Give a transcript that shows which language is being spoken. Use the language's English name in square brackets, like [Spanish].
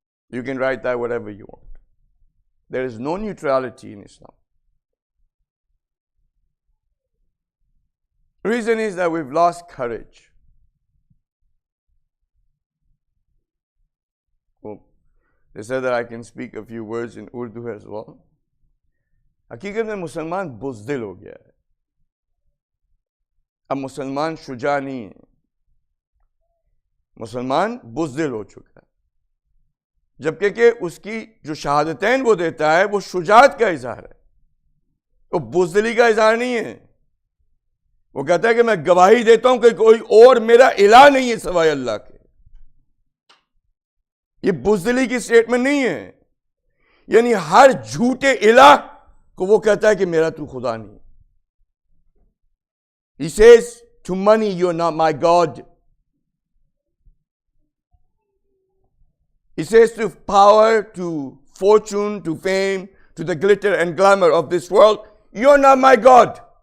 [English] You can write that whatever you want. There is no neutrality in Islam. The reason is that we've lost courage. Well, they said that I can speak a few words in Urdu as well. [Hindi] हकीकत में मुसलमान बुज़दिल हो गया है. अब मुसलमान शुजा नहीं है. मुसलमान बुज़दिल हो चुका है. जबकि कि उसकी जो शहादतैन वो देता है वो शुजात का इजहार है, वो बुज़दिली का इजहार नहीं है. वो कहता है कि मैं गवाही देता हूं कि कोई और मेरा इलाह नहीं है सिवाय अल्लाह के. ये बुज़दिली की स्टेटमेंट नहीं है. यानी हर झूठे इलाह को वो कहता है कि मेरा तू खुदा नहीं. [English] He says to money, you're not my God. He says to power, to fortune, to fame, to the glitter and glamour of this world, you're not my God.